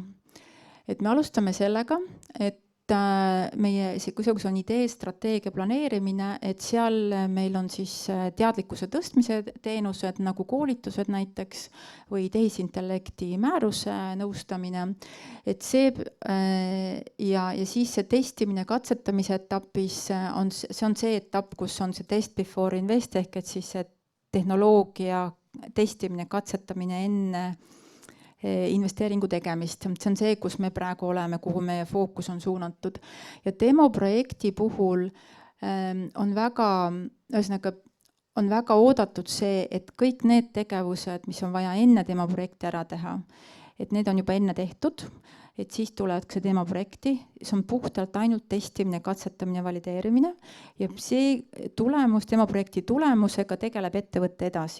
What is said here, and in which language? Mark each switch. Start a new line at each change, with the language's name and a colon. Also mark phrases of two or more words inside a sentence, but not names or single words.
Estonian: Et me alustame sellega, et meie, kui on idee, strateegia planeerimine, et seal meil on siis teadlikkuse tõstmise teenused nagu koolitused näiteks või tehisintellekti määruse nõustamine. Et see ja siis see testimine katsetamise etapis on see etapp, kus on see
English: test before invest
Estonian: ehk et siis see tehnoloogia testimine, katsetamine enne investeeringu tegemist. See on see, kus me praegu oleme, kuhu meie fookus on suunatud. Ja demoprojekti puhul on väga oodatud see, et kõik need tegevused, mis on vaja enne demoprojekti ära teha, et need on juba enne tehtud, et siis tulevad see demoprojekti, see on puhtalt ainult testimine, katsetamine, valideerimine ja see tulemus, demoprojekti tulemusega tegeleb ettevõtte edasi.